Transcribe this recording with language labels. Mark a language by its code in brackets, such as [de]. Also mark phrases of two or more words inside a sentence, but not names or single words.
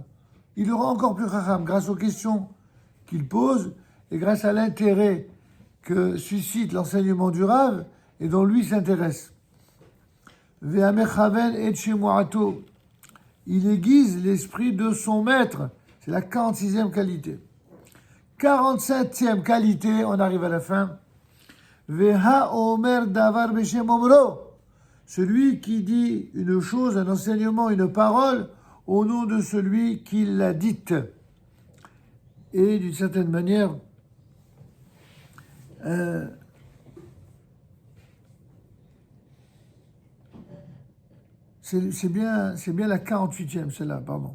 [fr] Il le rend encore plus Hacham grâce aux questions qu'il pose et grâce à l'intérêt que suscite l'enseignement du Rav et dont lui s'intéresse. [he] והמכוון את שמועתו. [fr] Il aiguise l'esprit de son maître. C'est la 46e qualité. 47e qualité, on arrive à la fin. [he] והאומר דבר בשם אומרו. [fr] Celui qui dit une chose, un enseignement, une parole, au nom de celui qui l'a dite. Et d'une certaine manière, c'est bien la 48e, celle-là, pardon.